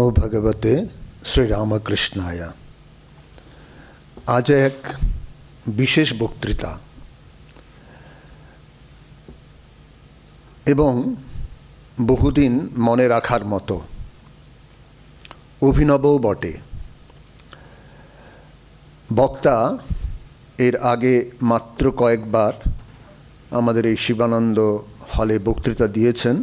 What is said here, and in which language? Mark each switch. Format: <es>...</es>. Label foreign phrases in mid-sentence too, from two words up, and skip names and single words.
<sa>नमो भगवते श्री रामकृष्णाय।</sa> <bn>আজ এক বিশেষ বক্তৃতা এবং বহুদিন মনে রাখার মতো অভিনবও বটে। বক্তা এর আগে মাত্র কয়েকবার আমাদের এই শিবানন্দ হলে বক্তৃতা দিয়েছেন।</bn>